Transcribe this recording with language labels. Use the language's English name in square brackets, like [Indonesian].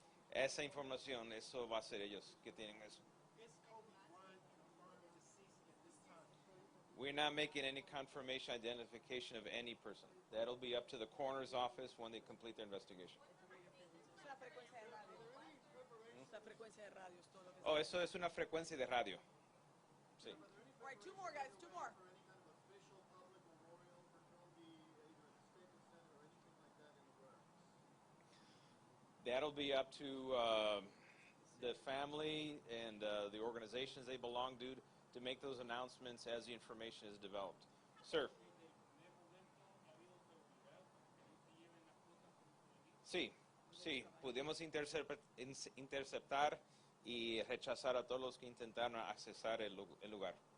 [Spanish] Esa información, eso va a ser ellos que tienen eso. [English] We're not making any confirmation identification of any person. That'll be up to the coroner's office when they complete their investigation. [Spanish] Es una frecuencia de radio. Es una frecuencia de radio, es todo lo que Oh, eso es una frecuencia de radio. Sí. [English] All right, 2 more, guys, 2 more. That'll be up to the family and the organizations they belong to make those announcements as the information is developed. Sir. [Spanish] Sí, sí, pudimos interceptar y rechazar a todos los que intentaron accesar el lugar.